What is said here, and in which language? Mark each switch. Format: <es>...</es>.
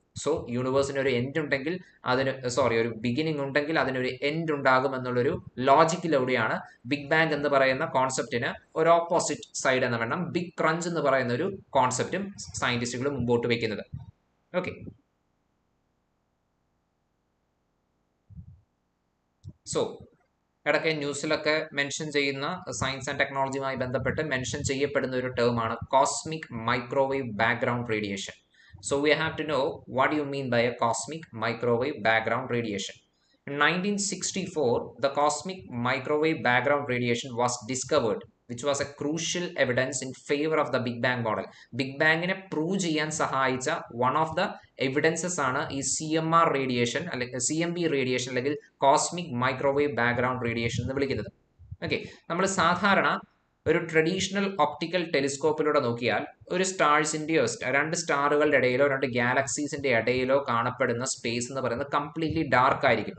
<ml>So യൂണിവേഴ്സിന് ഒരു end ഉണ്ടെങ്കിൽ ഒരു ബിഗിനിങ് ഉണ്ടെങ്കിൽ അതിനൊരു എൻഡ് ഉണ്ടാകും എന്നുള്ളൊരു ലോജിക്കിലൂടെയാണ് ബിഗ് ബാങ് എന്ന് പറയുന്ന കോൺസെപ്റ്റിന് ഒരു ഓപ്പോസിറ്റ് സൈഡ് എന്ന് വേണം ബിഗ് ക്രഞ്ച് എന്ന് പറയുന്ന ഒരു കോൺസെപ്റ്റും സയന്റിസ്റ്റുകൾ മുമ്പോട്ട് വെക്കുന്നത്. ഓക്കെ, സോ ഇടയ്ക്ക് ന്യൂസിലൊക്കെ മെൻഷൻ ചെയ്യുന്ന സയൻസ് ആൻഡ് ടെക്നോളജിയുമായി ബന്ധപ്പെട്ട് മെൻഷൻ ചെയ്യപ്പെടുന്ന ഒരു ടേമാണ് cosmic microwave background radiation.</ml> <en>So we have to know what do you mean by a cosmic microwave background radiation. In 1964, the cosmic microwave background radiation was discovered, which was a crucial evidence in favor of the Big Bang model.</en> <ml>Big Bang നെ prove ചെയ്യാൻ സഹായിച്ച</ml> <en>one of the evidences</en> <ml>ആണ് ഈ CMR radiation അല്ലെങ്കിൽ CMB radiation അല്ലെങ്കിൽ cosmic microwave background radiation എന്ന് വിളിക്കുന്നത്. Okay, നമ്മൾ സാധാരണ ഒരു ട്രഡീഷണൽ ഒപ്റ്റിക്കൽ ടെലിസ്കോപ്പിലൂടെ നോക്കിയാൽ ഒരു സ്റ്റാർസിന്റെയോ രണ്ട് സ്റ്റാറുകളുടെ ഇടയിലോ രണ്ട് ഗാലക്സീസിന്റെ ഇടയിലോ കാണപ്പെടുന്ന സ്പേസ് എന്ന് പറയുന്നത് കംപ്ലീറ്റ്ലി ഡാർക്ക് ആയിരിക്കും.</ml>